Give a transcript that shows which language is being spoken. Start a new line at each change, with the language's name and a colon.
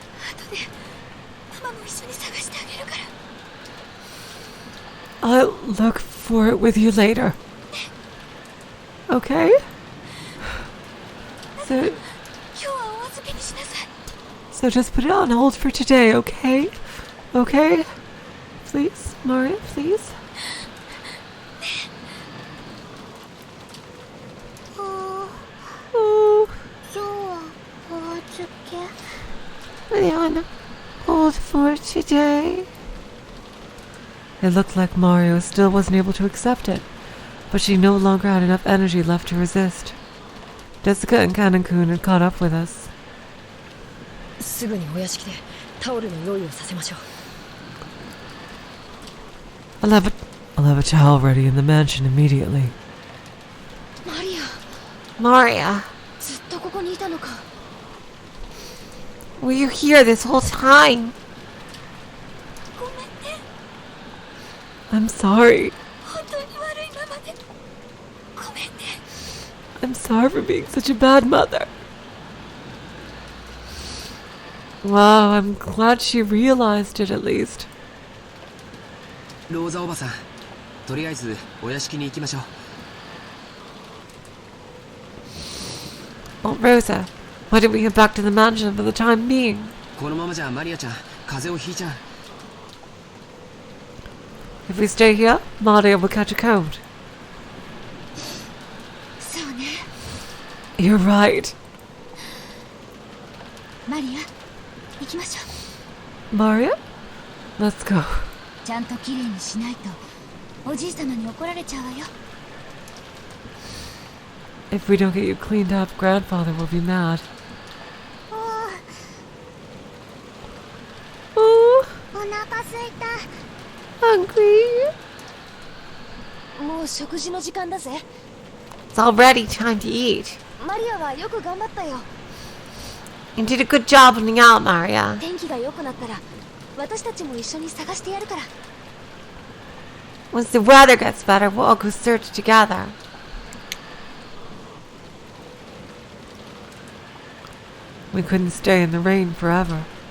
Japanese: 後でママも一緒に探してあげるから。
English: I'll look for it with you later. Okay? So,
Japanese: 今日はお預けにしなさい。
English: so just put it on hold for today, okay? Okay? Please, Maria, please? あ Oh,
Japanese: 今日はお預け。
English: Put it on hold for today. it looked like Mario still wasn't able to accept it, but she no longer had enough energy left to resist. Jessica and Canon-kun had caught up with us.
Japanese: すぐにお屋敷でタオルの用意をさせましょう。
English: I'll have a towel ready in the mansion immediately.
Japanese: マリア、
English: Maria,
Japanese: ずっとここにいたのか。
English: were you here this whole time?
Japanese: ごめんね。
English: I'm sorry.
Japanese: 本当に悪いママで。ごめんね。
English: I'm sorry for being such a bad mother. Wow, I'm glad she realized it at least.
Japanese: ローザおばさんとりあえずお屋敷に行きましょう
English: Aunt Rosa, why don't we head back to the mansion for the time being?
Japanese: このままじゃマリアちゃん風邪をひいちゃう
English: If we stay here, Maria will catch a cold.
Japanese: そうね。
English: You're right.
Japanese: マリア、行きましょう。
English: Maria? Let's go.
Japanese: ちゃんときれいにしないとおじい様に怒られちゃうわよ。
English: If we don't get you cleaned up, Grandfather will be mad.
Japanese: お腹すいた。
English: Hungry?
Japanese: もう食事の時間だぜ。
English: It's already time to eat.
Japanese: マリアはよく頑張ったよ。
English: You did a good job running out, Maria.
Japanese: 天気が良くなったら私たちも一緒に探してやるから。
English: Once the weather gets better, we'll all go search together. We couldn't stay in the rain forever.